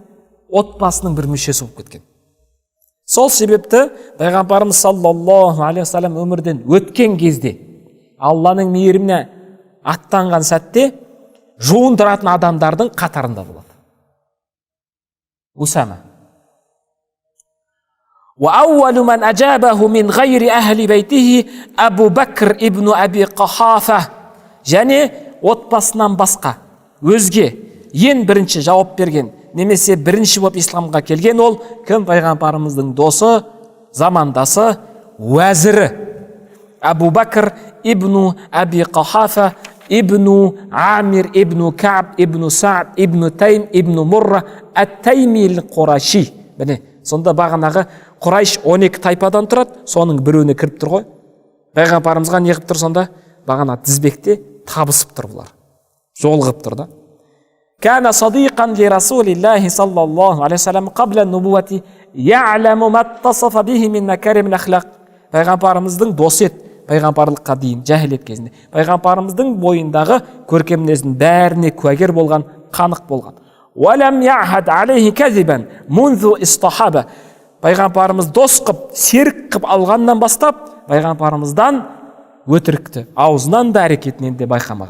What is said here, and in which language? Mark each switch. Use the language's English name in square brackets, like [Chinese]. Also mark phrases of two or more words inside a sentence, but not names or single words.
[Kazakh] Отбасының бір мүшесі болып кеткен. Сол себепті пайғамбарымыз [Arabic] صلى الله عليه وسلم [Kazakh] өмірден өткен кезде Алланың мейіріміне аттанған сәтте жуындыратын адамдардың қатарында болады. Усама. [Arabic] وأول من أجابه من غير أهل بيته أبو بكر ابن أبي قحافة. [Kazakh] Және отбасынан басқа өзге ең бірінші жауап берген немесе бірінші болып исламға келген ол кім? Пайғамбарымыздың досы, замандасы, уәзірі Абу Бакр ибн Аби Қахафа ибн Амир ибн Кааб ибн Саад ибн Тайм ибн Мурра ат-Тайми Қурайши. Міне, сонда бағанағы Құрайш 12 тайпадан тұрады, соның біреуіне кіріп тұр ғой. Пайғамбарымызға не қылып тұр сонда? Бағана тізбекте табысып тұр бұлар. Жолығып тұр да. [Arabic] كان صديقا لرسول الله صلى الله عليه وسلم قبل النبوة يعلم ما اتصف به من مكارم الأخلاق. [Kazakh] Пайғамбарымыздың досы еді, пайғамбарлыққа дейін жахилет кезінде. Пайғамбарымыздың бойындағы көркем мінездің бәріне куәгер болған, қанық болған. [Arabic] ولم يعهد عليه كذبا منذ استصحبه. [Kazakh] Пайғамбарымыз дос қып, серік қып алғаннан бастап, пайғамбарымыздан өтірікті аузынан да әрекетінен де байқамаған.